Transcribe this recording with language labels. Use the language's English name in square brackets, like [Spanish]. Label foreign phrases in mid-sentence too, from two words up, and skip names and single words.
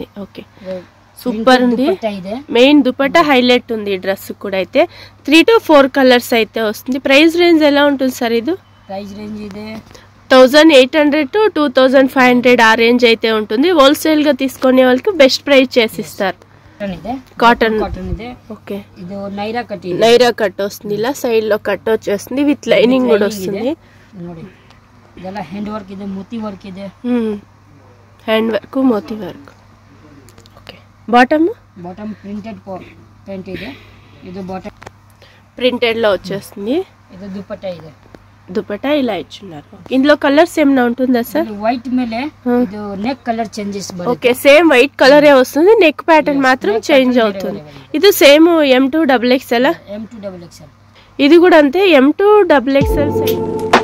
[Telugu] ఓకే సూపర్ ఉంది. మెయిన్ దుపట్టా హైలైట్ ఉంది. డ్రెస్ కూడా అయితే 3 to 4 కలర్స్ అయితే వస్తుంది. [English] price range [Telugu] ఎలా ఉంటుంది సార్? ఇది [English] price range [Kannada] ಇದೆ [Telugu] 1800 to 2500 ఆ రేంజ్ అయితే ఉంటుంది. హోల్సేల్ గా తీసుకునే వాళ్ళకి [English] best price [Telugu] చేసి ఇస్తారు. కాటన్ [Kannada] ಇದೆ. [Telugu] ఓకే, [Kannada] ಇದು ನೈರಾ ಕಟ್ ಇದೆ. [Telugu] నైరా కట్ వస్తుంది, ఇలా సైడ్ లో కట్ వచ్చేస్తుంది, [English] with lining [Telugu] కూడా వస్తుంది. [Kannada] ನೋಡಿ ಇದೆಲ್ಲ [English] hand work [Kannada] ಇದೆ, ಮೋತಿ ವರ್ಕ್ ಇದೆ. [English] hand work, [Telugu] మోతీ వర్క్. ఓకే, బాటమ్ [English] printed pant [Kannada] ಇದೆ. ಇದು ಬಾಟಮ್ [Telugu] ప్రింటెడ్ లో వచ్చేస్తుంది. [Kannada] ಇದು ದುಪಟ್ಟ ಇದೆ. [Telugu] దుపట్టా ఇలా ఇచ్చున్నారు. ఇందులో కలర్స్ ఏమైనా ఉంటుందా సార్? [Kannada] వైట్ ಮೇಲೆ ಇದು [English] neck color changes [Kannada] బರುತ್ತೆ. [Telugu] ఓకే, [English] same white [Telugu] కలరే వస్తుంది, [English] neck pattern [Telugu] మాత్రం చేంజ్ అవుతుంది. ఇది సేమ్ M2 XXL. M2 XXL. ఇది కూడా అంతే, M2 XXL సైజ్.